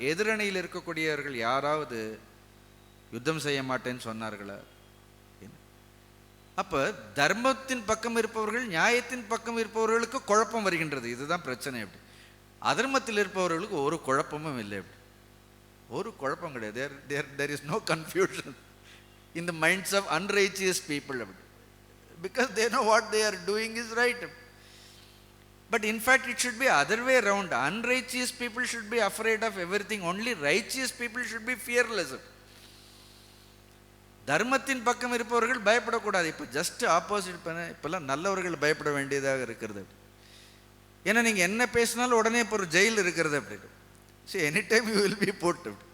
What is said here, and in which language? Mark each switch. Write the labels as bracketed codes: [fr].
[ta] எதிரணியில் இருக்கக்கூடியவர்கள் யாராவது யுத்தம் செய்ய மாட்டேன்னு சொன்னார்களா? அப்ப தர்மத்தின் பக்கம் இருப்பவர்கள், நியாயத்தின் பக்கம் இருப்பவர்களுக்கு குழப்பம் வருகின்றது. இதுதான் பிரச்சனை. அப்படி அதர்மத்தில் இருப்பவர்களுக்கு ஒரு குழப்பமும் இல்லை. அப்படி ஒரு குழப்பம் கிடையாது. [en] there is no confusion in the minds of unrighteous people, because they know what they are doing is right. But in fact it should be other way around. Unrighteous people should be afraid of everything. Only righteous people should be fearless. [ta] தர்மத்தின் பக்கம் இருப்பவர்கள் பயப்படக்கூடாது. இப்போ just opposite பண்ண, இப்போல்லாம் நல்லவர்கள் பயப்பட வேண்டியதாக இருக்கிறது. ஏன்னா நீங்கள் என்ன பேசினாலும் உடனே இப்போ ஒரு ஜெயில் இருக்கிறது அப்படின்னு. சரி, [en] any time you will be [ta] போட்டு.